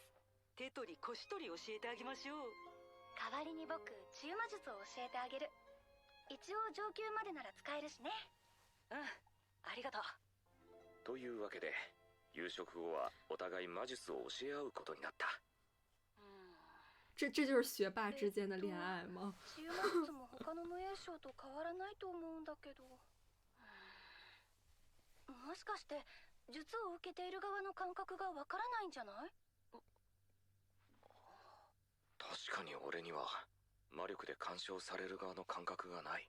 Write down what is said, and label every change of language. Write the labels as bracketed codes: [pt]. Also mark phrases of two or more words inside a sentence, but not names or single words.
[ja] 手取り腰取り教えてあげましょう。代わりに僕、治癒魔術を教えてあげる。一応上級までなら使えるしね。ありがとう。というわけで夕食後はお互い魔術を教え合うことになった。 [zh] 这就是学霸之间的恋愛吗？ [ja] 治癒魔術も他の無影症と変わらないと思うんだけど。もしかして術を受けている側の感覚がわからないんじゃない？確かに俺には魔力で干渉される側の感覚がない。